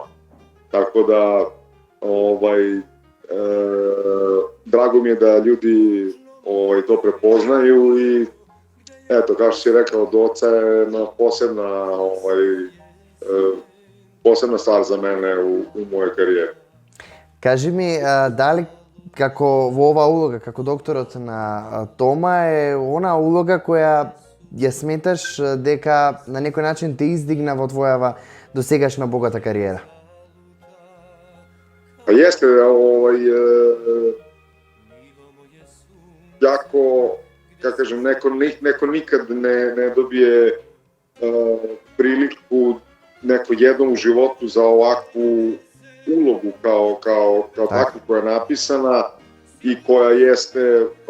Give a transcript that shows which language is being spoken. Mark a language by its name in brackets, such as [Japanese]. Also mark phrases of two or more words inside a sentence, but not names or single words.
[Serbian] Tako da drago mi je da ljudi to prepoznaju i eto, kao što si rekao, Doca je posebna stvar za mene u mojoj karijeri. [Macedonian] Кажи ми, дали како во оваа улога, како докторот на Тома, е она улога која ја сметаш дека на некој начин те издигна во твојава досегашна богата кариера? [Serbian] Pa jeste, jako, kako kažem, neko nikad ne dobije priliku neko jednom u životu za ovakvu ulogu kao takvu koja je napisana i koja jeste